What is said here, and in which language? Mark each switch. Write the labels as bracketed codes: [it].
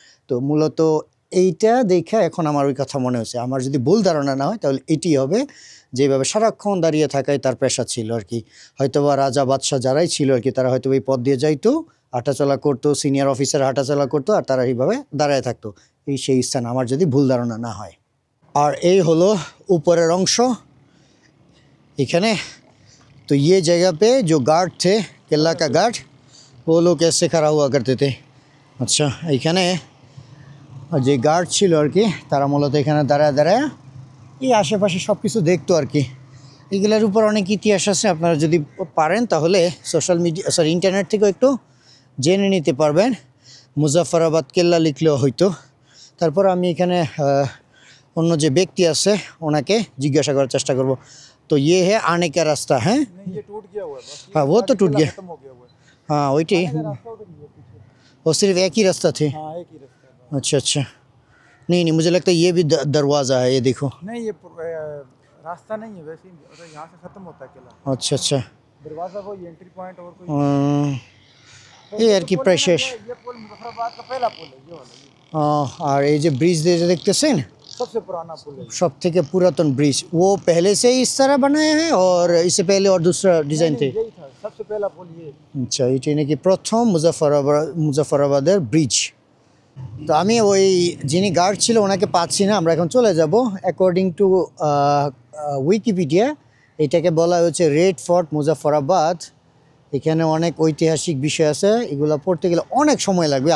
[bn] তো মূলত এইটা দেখে এখন আমার ওই কথা মনে হচ্ছে, আমার যদি ভুল ধারণা না হয় তাহলে এটি হবে, যেভাবে সারাক্ষণ দাঁড়িয়ে থাকাই তার পেশা ছিল আর কি। হয়তোবা রাজা বাদশাহ যারাই ছিল আর কি, তারা হয়তো এই পথ দিয়ে যাইতো, হাঁটাচলা করতো, সিনিয়র অফিসার হাঁটাচলা করতো, আর তারা এইভাবে দাঁড়ায় থাকতো। এই সেই স্থান, আমার যদি ভুল ধারণা না হয়। আর এই হলো উপরের অংশ এখানে। [hi] तो ये जगह पे जो गार्ड थे, किला का गार्ड, वो लोग ऐसे खड़ा हुआ करते थे। [bn] আচ্ছা, এইখানে যে গার্ড ছিল আর কি, তারা মূলত এখানে দাঁড়ায় দাঁড়ায় এই আশেপাশে সব কিছু দেখতো আর কি। এগুলোর উপর অনেক ইতিহাস আছে, আপনারা যদি পারেন তাহলে সোশ্যাল মিডিয়া ইন্টারনেট থেকেও একটু জেনে নিতে পারবেন। মুজাফফরাবাদ কেল্লা লিখলেও হয়তো। তারপর আমি এখানে অন্য যে ব্যক্তি আছে ওনাকে জিজ্ঞাসা করার চেষ্টা করব। [hi] तो ये है आने का रास्ता है। नहीं ये टूट गया हुआ है बस, हाँ वो तो टूट गया, खत्म हो गया हुआ है। हाँ वही, रास्ता उधर ही है पीछे। वो सिर्फ एक ही रास्ता थे। हाँ एक ही रास्ता है। अच्छा अच्छा, नहीं नहीं मुझे लगता है ये भी दरवाज़ा है, ये देखो। नहीं ये रास्ता नहीं है वैसे ही, मतलब यहाँ से खत्म होता है किला। अच्छा अच्छा, दरवाजा वो एंट्री पॉइंट और कोई ये यार की प्रेशेस। ये पुल मुजफ्फराबाद का पहला पुल है, ये वाला और ये जो ब्रिज देखतेছেন सबसे पुराना पुल है। [bn] सब থেকে পুরাতন ব্রিজ, [hi] वो पहले से ही इस तरह बनाया है और इससे पहले और दूसरा डिज़ाइन थे? यही था सबसे पहला पुल ये। [bn] আচ্ছা, এটি নাকি প্রথম মুজাফফরাবাদের ব্রিজ। তো আমি ওই যিনি গার্ড ছিল ওনাকে পাচ্ছি না, আমরা এখন চলে যাব। অ্যাকর্ডিং টু উইকিপিডিয়া এটাকে বলা হচ্ছে রেড ফোর্ট মুজাফফরাবাদ। এখানে অনেক ঐতিহাসিক বিষয় আছে, এগুলো পড়তে গেলে অনেক সময় লাগবে।